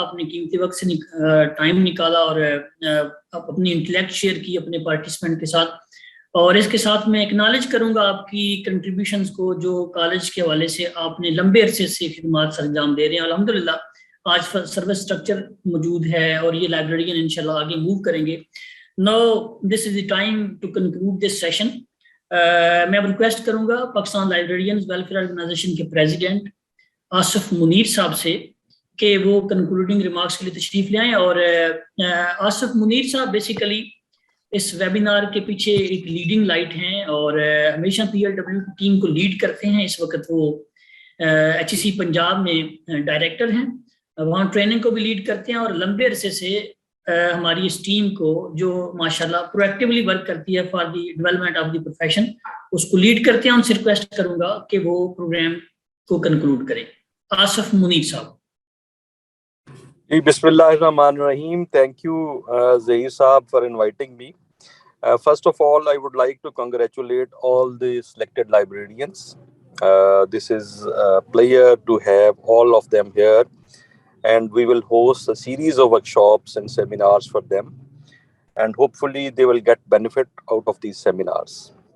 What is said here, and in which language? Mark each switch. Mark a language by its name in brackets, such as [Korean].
[Urdu] آپ نے قیمتی وقت سے ٹائم نکالا اور آپ اپنی انٹلیکٹ شیئر کی اپنے پارٹیسپینٹ کے ساتھ. اور اس کے ساتھ میں اکنالج کروں گا آپ کی کنٹریبیوشنز کو, جو کالج کے حوالے سے آپ نے لمبے عرصے سے خدمات سر انجام دے رہے ہیں. الحمدللہ آج سروس اسٹرکچر موجود ہے اور یہ لائبریرین انشاءاللہ آگے موو کریں گے. [English] Now this is the time to conclude this session. [Urdu] میں اب ریکویسٹ کروں گا پاکستان لائبریرینز ویلفیئر آرگنائزیشن کے پریزیڈنٹ آصف منیر صاحب سے کہ وہ کنکلوڈنگ ریمارکس کے لیے تشریف لے آئیں. اور آصف منیر صاحب بیسیکلی اس ویبینار کے پیچھے ایک لیڈنگ لائٹ ہیں اور ہمیشہ PLW کی ٹیم کو لیڈ کرتے ہیں. اس وقت وہ HEC پنجاب میں ڈائریکٹر ہیں, وہاں ٹریننگ کو بھی لیڈ کرتے ہیں, اور لمبے عرصے سے ہماری اس ٹیم کو جو ماشاءاللہ [English] proactively work کرتی ہے for the development of the profession, [Urdu] اس کو لیڈ کرتے ہیں. ان سے ریکویسٹ کروں گا کہ وہ پروگرام کو کنکلوڈ کریں. آصف منیر صاحب. [Arabic] بسم اللہ الرحمن الرحیم. [English] Thank you, Zahir Saab, for inviting me. First of all, I would like to congratulate all the selected librarians. This is a pleasure to have all of them here, and we will host a series of workshops and seminars for them, and hopefully they will get benefit out of these seminars.